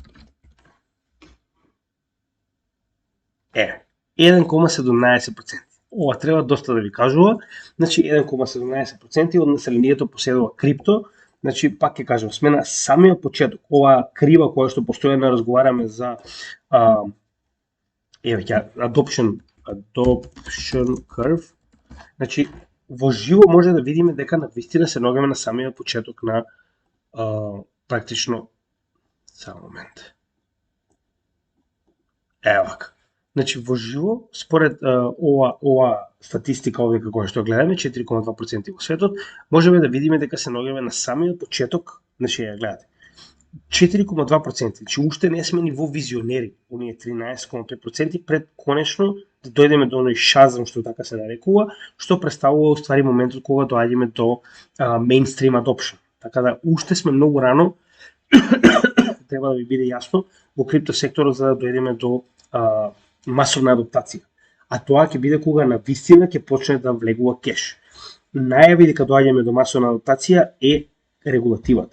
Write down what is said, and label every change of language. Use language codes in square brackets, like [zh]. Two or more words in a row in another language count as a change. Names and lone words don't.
[mk] 1,17%. Ова треба доста да ви кажува. Значи 1,17% од населението поседува крипто. Значи пак ќе кажам, сме на самиот почеток. Ова крива која што постојано разговараме за [en] adoption curve. [mk] Значи во живо може да видиме дека навистина се наоѓаме на самиот почеток на практично само момент. Ево вака. Значи во живо, според ова статистика овде како што гледаме, 4,2% во светот, можеме да видиме дека се наоѓаме на самиот почеток, значи ја гледате. 4,2%, значи уште не сме ни во визионери, оние 13,5% пред конечно да дојдеме до оној шазам што така се нарекува, што представува уствари моментот кога доаѓаме до [en] mainstream adoption. [mk] Така да уште сме многу рано, треба да ви биде јасно во крипто секторот за да дојдеме до масовна адаптација. А тоа ќе биде кога на вистина ќе почне да влегува кеш. Најави дека доаѓаме до масовна адаптација е регулативата.